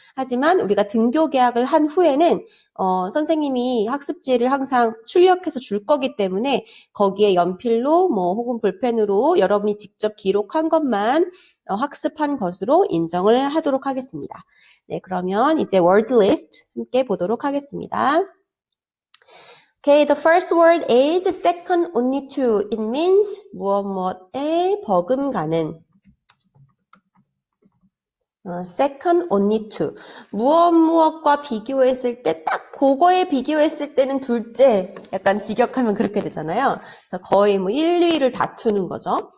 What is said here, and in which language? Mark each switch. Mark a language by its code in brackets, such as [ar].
[ko] 하지만 우리가 등교 계약을 한 후에는 선생님이 학습지를 항상 출력해서 줄 거기 때문에 거기에 연필로 뭐 혹은 볼펜으로 여러분이 직접 기록한 것만 학습한 것으로 인정을 하도록 하겠습니다. 네, 그러면 이제 word list 함께 보도록 하겠습니다. [en] Okay, the first word is second only to. It means [ko] 무엇무엇에 버금가는. [en] second only to. [ko] 무엇무엇과 비교했을 때 딱 그거에 비교했을 때는 둘째 약간 직역하면 그렇게 되잖아요. 그래서 거의 뭐 1, 2위를 다투는 거죠.